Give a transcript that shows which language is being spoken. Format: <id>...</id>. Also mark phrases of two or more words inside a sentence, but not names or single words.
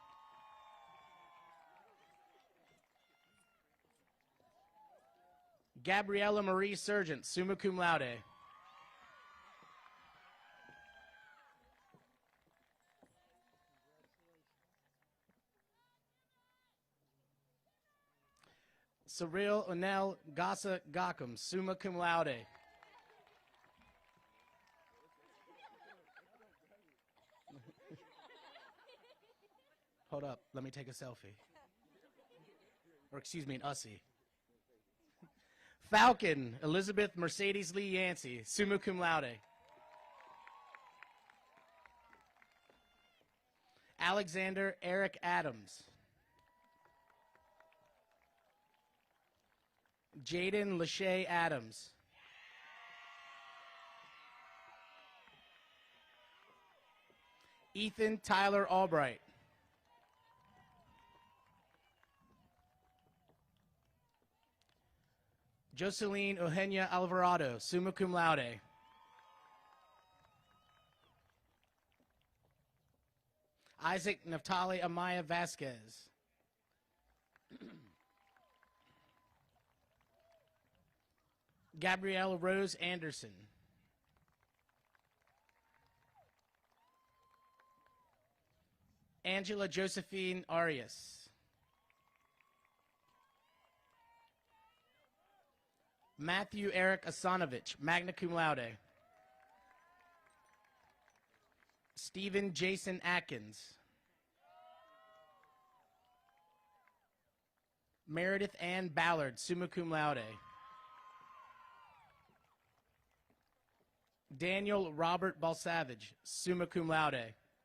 <en>Gabriella Marie Surgent,</en> <la>summa cum laude.</la> <en>Cyril Onel Gasa Gacum,</en> <la>summa cum laude.</la> <en>Hold up, let me take a selfie. Or excuse me, an Ussie. Falcon Elizabeth Mercedes Lee Yancey,</en> <la>summa cum laude.</la> <en>Alexander Eric Adams. Jaden Lachey Adams. Ethan Tyler Albright. Jocelyn Eugenia Alvarado,</en> <la>summa cum laude.</la> <en>Isaac Naftali Amaya Vasquez. Gabrielle Rose Anderson. Angela Josephine Arias. Matthew Eric Asanovich,</en> <la>magna cum laude.</la> <en>Stephen Jason Atkins. Meredith Ann Ballard,</en> <la>summa cum laude.</la> <en>Daniel Robert Balsavage,</en> <la>summa cum laude.</la>